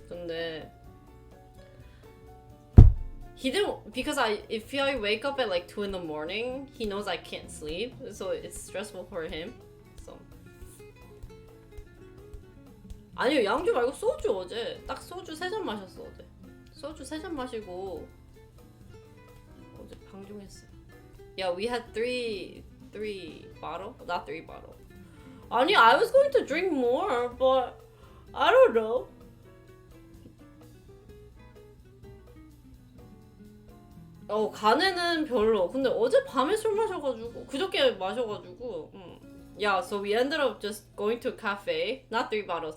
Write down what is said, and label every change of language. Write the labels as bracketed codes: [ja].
[en] 근데 he didn't, because if I wake up at like 2 in the morning, he knows I can't sleep, so it's stressful for him. [ko] So 아니요, 양주 말고 소주 어제 딱 소주 3잔 마셨어. 어제 소주 3잔 마시고 어제 방종했어. [en] Yeah, we had three bottle, not 3 bottle. 아니, I was going to drink more, but I don't know. [ko] 간에는 별로. 근데 어제 밤에 술 마셔가지고 그저께 마셔가지고. [en] Yeah, so we ended up just going to a cafe. Not 3 bottles.